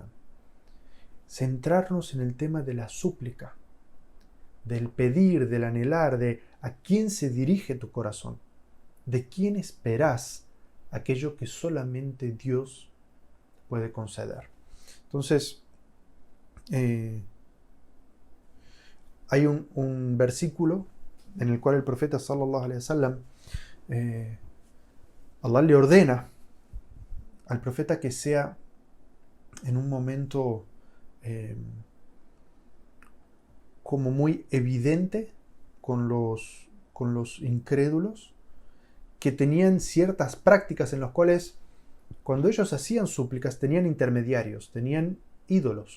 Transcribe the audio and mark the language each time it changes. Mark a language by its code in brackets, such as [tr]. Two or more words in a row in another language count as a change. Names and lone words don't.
[es] Centrarnos en el tema de la súplica, del pedir, del anhelar, de a quién se dirige tu corazón, de quién esperas aquello que solamente Dios puede conceder. Entonces, hay un versículo en el cual el profeta [ar] صلى الله عليه وسلم, [es] Allah le ordena al profeta que sea en un momento como muy evidente con los incrédulos que tenían ciertas prácticas en las cuales cuando ellos hacían súplicas tenían intermediarios, tenían ídolos.